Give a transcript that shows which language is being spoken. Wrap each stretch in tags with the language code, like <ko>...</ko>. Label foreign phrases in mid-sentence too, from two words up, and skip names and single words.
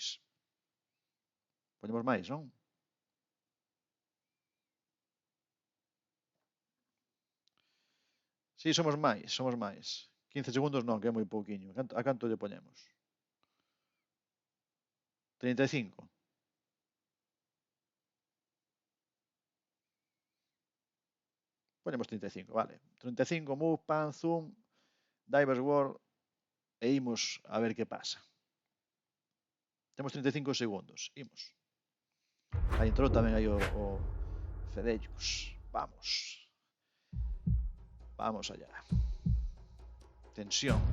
<gl>Poñemos máis, non? Sí, somos máis. 15 segundos non, que é moi pouquiño. A canto lle poñemos? 35. Poñemos 35, vale. 35,</gl> <en>move, pan, zoom, divers world,</en> <gl>e imos a ver que pasa. Temos 35 segundos, imos. Aí entrou tamén aí o Fedellus.</gl> <es>Vamos allá. Tensión.</es>